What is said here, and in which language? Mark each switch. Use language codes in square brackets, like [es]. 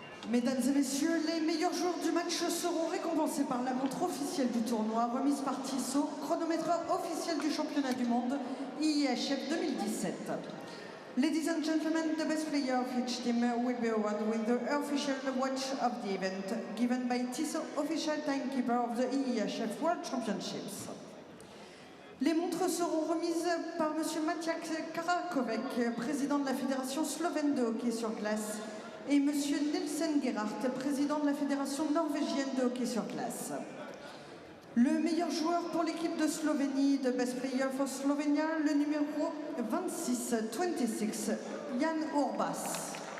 [fr] Mesdames et messieurs, les meilleurs joueurs du match seront récompensés par la montre officielle du tournoi, remise par Tissot, chronomètre officiel du championnat du monde IIHF 2017. [en] Ladies and gentlemen, the best player of each team will be awarded with the official watch of the event, given by Tissot, official timekeeper of the IIHF World Championships. [fr] Les montres seront remises par M. Maciek Karakovec, président de la Fédération slovène de hockey sur glace, et M. Nielsen Gerhardt, président de la Fédération norvégienne de hockey sur glace. Le meilleur joueur pour l'équipe de Slovénie, [en] the best player for Slovenia, [fr] le numéro 26, Jan Urbas.